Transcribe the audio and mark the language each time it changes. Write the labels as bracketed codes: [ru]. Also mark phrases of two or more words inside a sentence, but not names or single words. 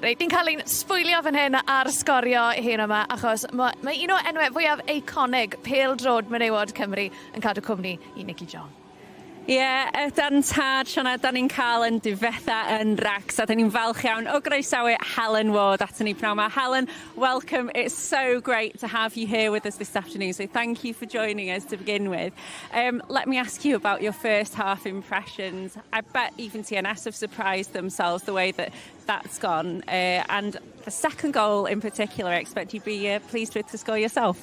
[cy] Ni'n cael ein sbwylio fan hyn ar sgorio hyn yma, achos mae un o enwau fwyaf eiconig pêl-drod menywod Cymru yn cadw cwmni I Nicky John. Ie, ydan tad, Siona, da ni'n cael yn difetha yn Rax, a da ni'n falch iawn o groesawu Helen Ward at ni pnawn yma. Helen, [en] welcome. It's so great to have you here with us this afternoon, so thank you for joining us to begin with. Let me ask you about your first half impressions. I bet even TNS have surprised themselves the way that that's gone, and the second goal in particular, I expect you'd be pleased with to score yourself.